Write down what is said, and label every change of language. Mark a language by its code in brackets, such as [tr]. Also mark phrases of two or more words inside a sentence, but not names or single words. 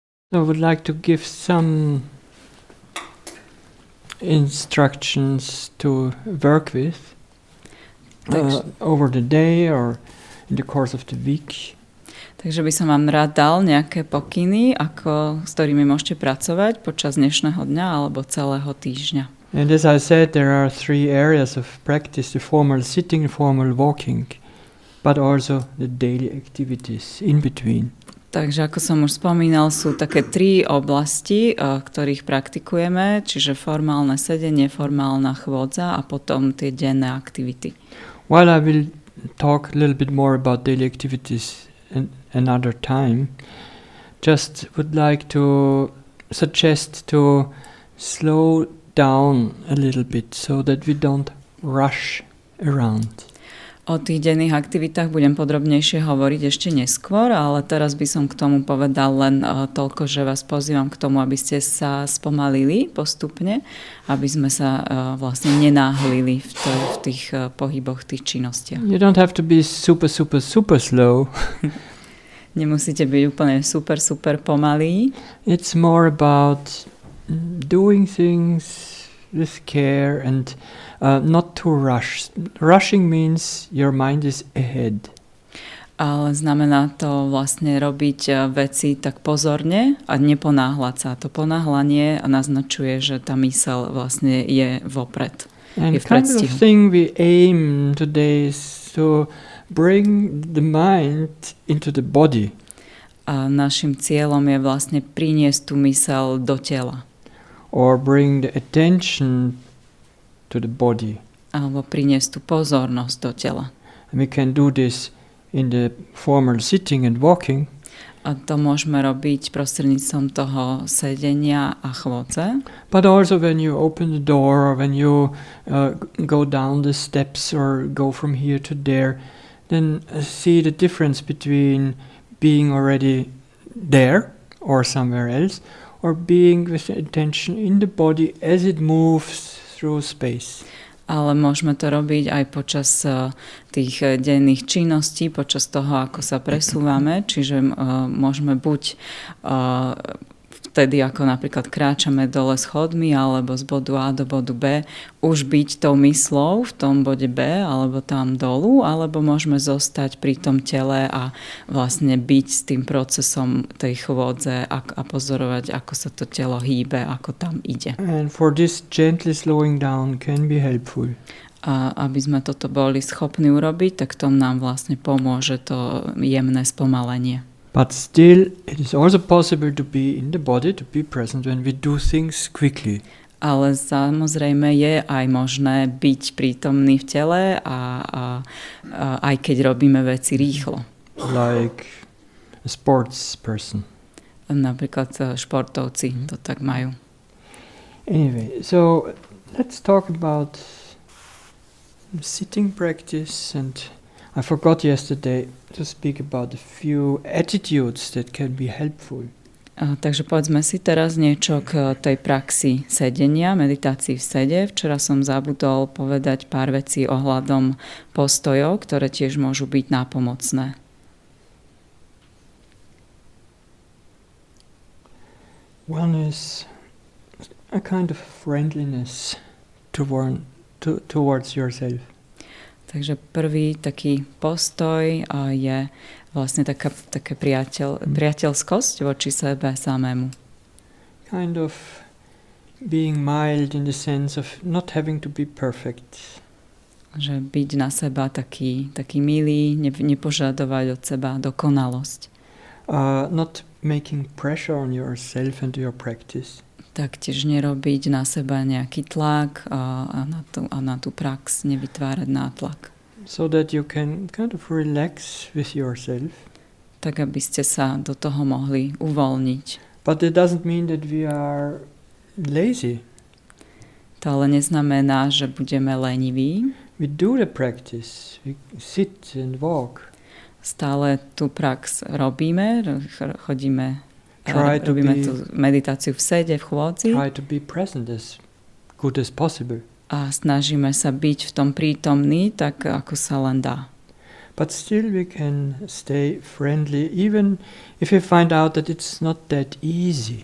[en] I would like to give some instructions to work with over the day or in the course of the week. [sk] Takže by som vám rád dal nejaké pokyny, s ktorými môžete pracovať počas dnešného dňa alebo celého týždňa. [en] And as I said, there are 3 areas of practice: the formal sitting, the formal walking, but also the daily activities in between. [sk] Takže ako som už spomínal, sú také 3 oblasti, ktorých praktikujeme, čiže formálne sedenie, formálna chôdza a potom tie denné aktivity. [en] While I will talk a little bit more about daily activities another time, just would like to suggest to slow down a little bit so that we don't rush around. [sk] O tých denných aktivitách budem podrobnejšie hovoriť ešte neskôr, ale teraz by som k tomu povedal len toľko, že vás pozývam k tomu, aby ste sa spomalili postupne, aby sme sa vlastne nenáhlili v tých pohyboch, tých činnostiach. [en] You don't have to be super slow. [sk] Nemusíte byť úplne super pomalí. [en] It's more about doing things with care and not to rush. Rushing means your mind is ahead. [sk] Ale znamená to vlastne robiť veci tak pozorne a neponáhľať sa. To ponáhľanie naznačuje, že tá myseľ vlastne je vopred. [en] And [sk] je v [en] kind [sk] predstihu. [en] of thing we aim today is to bring the mind into the body. [sk] A našim cieľom je vlastne priniesť tú myseľ do tela. [en] Or bring the attention to the body. [sk] Alebo priniesť tú pozornosť do tela. [en] And we can do this in the formal sitting and walking. [sk] A to môžeme robiť prostredníctvom toho sedenia a chôdze. [en] But also when you open the door or when you go down the steps or go from here to there, then see the difference between being already there or somewhere else, or being with attention in the body as it moves through space. [sk] Ale môžeme to robiť aj počas tých denných činností, počas toho, ako sa presúvame, čiže môžeme buď vtedy, ako napríklad kráčame dole schodmi alebo z bodu A do bodu B, už byť tou myslou v tom bode B alebo tam dolu, alebo môžeme zostať pri tom tele a vlastne byť s tým procesom tej chôdze a pozorovať, ako sa to telo hýbe, ako tam ide. [en] And for this gently slowing down can be helpful. [sk] A aby sme toto boli schopní urobiť, tak tomu nám vlastne pomôže to jemné spomalenie. [en] But still, it is also possible to be in the body, to be present when we do things quickly. [sk] Ale samozrejme je aj možné byť prítomný v tele a aj keď robíme veci rýchlo. [en] Like a sports person. [sk] Napríklad športovci to tak majú. [en] Anyway, so let's talk about sitting practice, and I forgot yesterday to speak about a few attitudes that can be helpful. [sk] Takže povedzme si teraz niečo k tej praxi sedenia, meditácii v sede. Včera som zabudol povedať pár vecí ohľadom postojov, ktoré tiež môžu byť nápomocné. [en] One is a kind of friendliness towards yourself. [sk] Takže prvý taký postoj je vlastne taká priateľskosť voči sebe samému. [en] Kind of being mild in the sense of not having to be perfect. [sk] Že byť na seba taký milý, nepožadovať od seba dokonalosť. [en] Not making pressure on yourself and your practice. [sk] Taktiež nerobiť na seba nejaký tlak a na tú prax nevytvárať nátlak. [en] So that you can kind of relax with yourself. [sk] Tak, aby ste sa do toho mohli uvoľniť. [en] But it doesn't mean that we are lazy. [sk] To ale neznamená, že budeme leniví. [en] We do the practice. We sit and walk. [sk] Stále tú prax robíme, robíme tú meditáciu v sede, v chôdzi. [en] Try to be present as good as possible. [sk] A snažíme sa byť v tom prítomný, tak ako sa len dá. [en] but still we can stay friendly even if we find out that it's not that easy.